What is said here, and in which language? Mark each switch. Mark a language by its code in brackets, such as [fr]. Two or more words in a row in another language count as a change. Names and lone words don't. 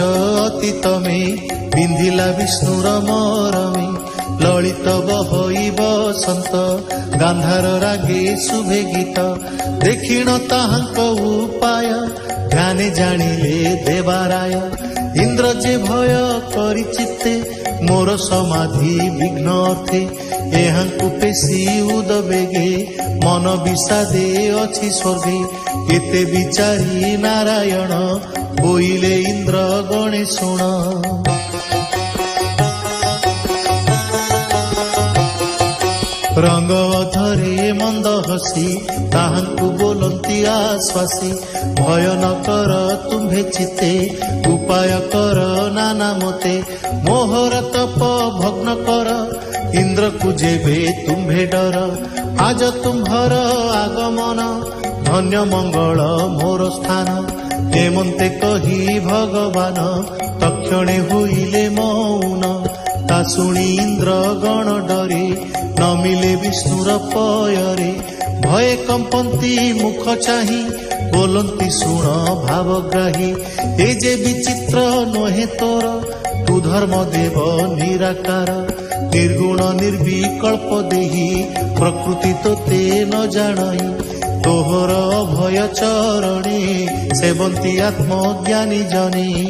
[or] ଅତୀତମେ ବିନ୍ଧିଲା ବିଷ୍ଣୁର ମରମେ ଲଳିତ ବହଇ ବସନ୍ତ ଗାନ୍ଧାର ରାଗେ ଶୁଭେ ଗୀତ ଦେଖିଣ ତାହାଙ୍କ ଉପାୟ ଧ୍ୟାନେ ଜାଣିଲେ ଦେବାରାୟ ଇନ୍ଦ୍ର ଯେ ଭୟ କରି ଚିତ୍ତେ ମୋର ସମାଧି ବିଘ୍ନ ଅର୍ଥେ ଏହାଙ୍କୁ ପେଶି ଉଦବେଗେ ମନ ବିଷାଦେ ଅଛି ସ୍ୱର୍ଗେ ଏତେ ବିଚାରି ନାରାୟଣ ବୋଇଲେ ଇନ୍ଦ୍ର ଗଣେ ଶୁଣ ରଙ୍ଗ ଧରେ ମନ୍ଦ ହସି ତାହାଙ୍କୁ ବୋଲନ୍ତି ଆଶ୍ୱାସି ଭୟ ନ କର ତୁମ୍ଭେ ଚିତେ ଉପାୟ କର ନାନା ମତେ ମୋହର ତପ ଭଗ୍ନ କର ଇନ୍ଦ୍ର କୋ ଯେବେ ତୁମ୍ଭେ ଡର ଆଜ ତୁମ୍ଭର ଆଗମନ ଧନ୍ୟ ମଙ୍ଗଳ ମୋର ସ୍ଥାନ ହେମନ୍ତେ କହି ଭଗବାନ ତକ୍ଷଣେ ହୋଇଲେ ମୌନ ତା ଶୁଣି ଇନ୍ଦ୍ର ଗଣ ଡରେ ନ ମିଳେ ବିଷ୍ଣୁର ପୟରେ ଭୟ କମ୍ପନ୍ତି ମୁଖ ଚାହି ବୋଲନ୍ତି ଶୁଣ ଭାବଗ୍ରାହୀ ଏ ଯେ ବିଚିତ୍ର ନହେ ତୋର ତୁ ଧର୍ମ ଦେବ ନିରାକାର ନିର୍ଗୁଣ ନିର୍ବିକଳ୍ପ ଦେହୀ ପ୍ରକୃତି ତୋତେ ନ ଜାଣଇ ତୋହର ଭୟ ଚରଣେ ସେବନ୍ତି ଆତ୍ମଜ୍ଞାନୀ ଜନେ